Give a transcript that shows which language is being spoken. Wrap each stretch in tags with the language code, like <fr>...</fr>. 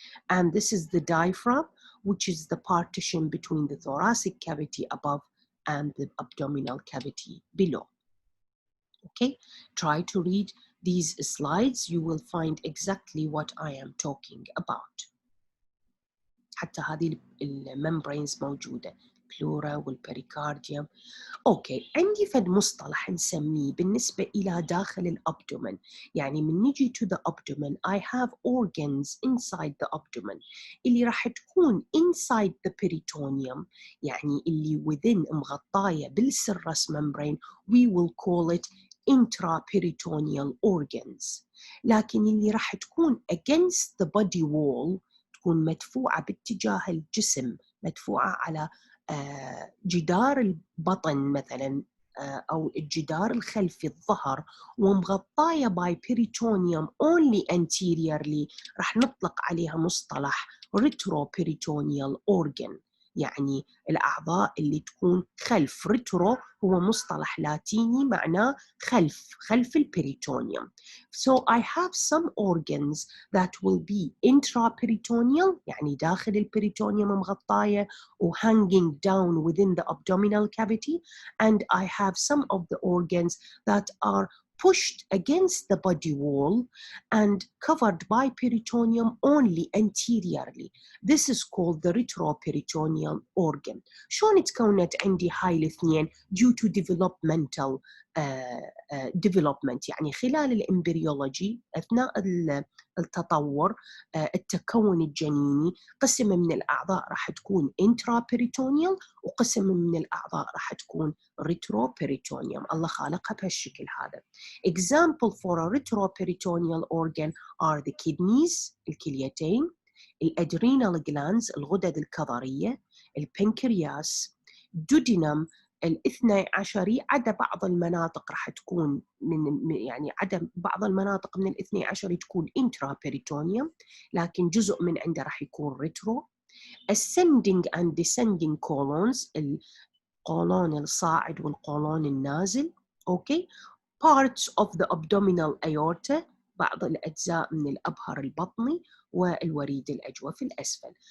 <en>And this is the diaphragm, which is the partition between the thoracic cavity above and the abdominal cavity below. Okay, try to read these slides. You will find exactly what I am talking about.</en> <ar>حتى هذه الممبرينز موجودة، pleura والبريكارديوم. أوكي، عندي فد مصطلح نسميه بالنسبة إلى داخل الأبدومن. يعني من نجي</ar> <en>to the abdomen I have organs inside the abdomen</en> <ar>اللي راح تكون</ar> <en>inside the peritoneum،</en> <ar>يعني اللي</ar> <en>within</en> <ar>مغطاية بالسيرس</ar> <en>membrane. We will call it intraperitoneal organs.</en> <ar>لكن اللي راح تكون</ar> <en>against the body wall</en> <ar>تكون مدفوعة باتجاه الجسم، مدفوعة على جدار البطن مثلا أو الجدار الخلفي الظهر ومغطاية</ar> <en>by peritoneum only anteriorly،</en> <ar>راح نطلق عليها مصطلح retroperitoneal organ، يعني الأعضاء اللي تكون خلف. ريترو هو مصطلح لاتيني معناه خلف البريتونيوم.</ar> <en>So I have some organs that will be intraperitoneal،</en> <ar>يعني داخل البريتونيوم مغطاية</ar> <en>و hanging down within the abdominal cavity، and I have some of the organs that are pushed against the body wall and covered by peritoneum only anteriorly. This is called the retroperitoneal organ.</en> <ar>شلون تكونت عندي هاي الاثنين</ar> <en>due to developmental development،</en> <ar>يعني خلال الامبريولوجي أثناء التطور التكون الجنيني قسم من الأعضاء راح تكون intraperitoneal وقسم من الأعضاء راح تكون retroperitoneum. الله خالقها بهالشكل هذا.</ar> <en>Example for a retroperitoneal organ are the kidneys</en> <ar>الكليتين، الادرينال جلاندز الغدد الكظرية، البنكرياس، دودينم الاثني عشري، عدا بعض المناطق راح تكون يعني عدا بعض المناطق من الاثني عشري تكون intraperitoneum، لكن جزء من عنده راح يكون ريترو.</ar> <en>ascending and descending colons</en> <ar>القولون الصاعد والقولون النازل. اوكي.</ar> <en>parts of the abdominal aorta</en> <ar>بعض الأجزاء من الأبهر البطني والوريد الأجوفي الأسفل.</ar>